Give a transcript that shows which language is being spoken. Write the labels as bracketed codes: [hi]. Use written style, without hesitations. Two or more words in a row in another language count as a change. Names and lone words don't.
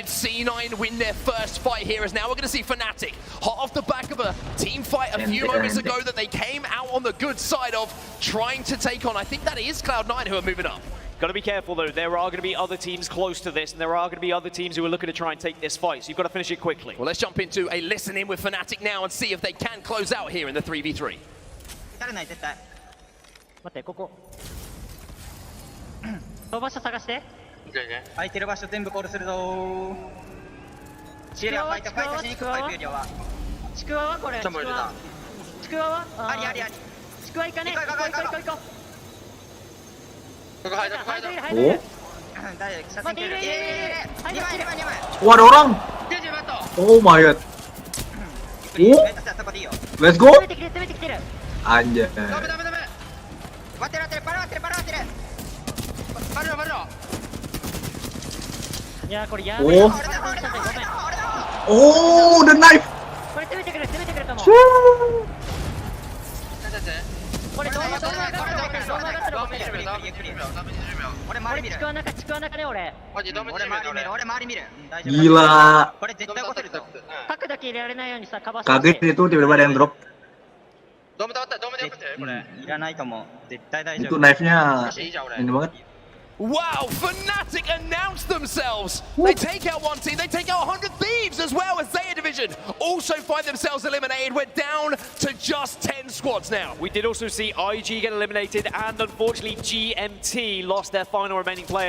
[en] C9 win their first fight here, as now we're going to see Fnatic hot off the back of a team fight a few moments ago that they came out on the good side of, trying to take on. I think that is Cloud9 who are moving up. Got to be careful though. There are going to be other teams close to this, and there are going to be other teams who are looking to try and take this fight. So you've got to finish it quickly. Well, let's jump into a listen in with Fnatic now and see if they can close out here in the 3v3. [ja] 飛ばし探して。空いてる場所全部コールするぞ。ちくわはファイトしに行くパイプよりは。ちくわはこれ。ちくわはありありあり。ちくわ行かね。行こう。ここ入る。大丈夫。写真切る。2枚。 [id] Oh, ada orang. [en] Oh my god. Let's go. [id] Anjay. [ja] 待ってる。いやこれやばい。 [en] Oh, the knife. [ja] これ攻めてくるかも。これどうなったら俺周り見る。ちくわ中ね俺。俺周り見る。 [id] Gila. [ja] これ絶対起こせるぞ。角だけ入れられないようにさカバー。 [id] Kaget itu tiba-tiba ada yang drop. [ja] ドーム倒ったこれいらないかも。絶対大丈夫。 [id] Itu knife-nya ini banget. [en] Wow, Fnatic announce themselves. They take out one team, they take out 100 Thieves as well as Zaya Division also find themselves eliminated. We're down to just 10 squads now. We did also see IG get eliminated, and unfortunately GMT lost their final remaining player.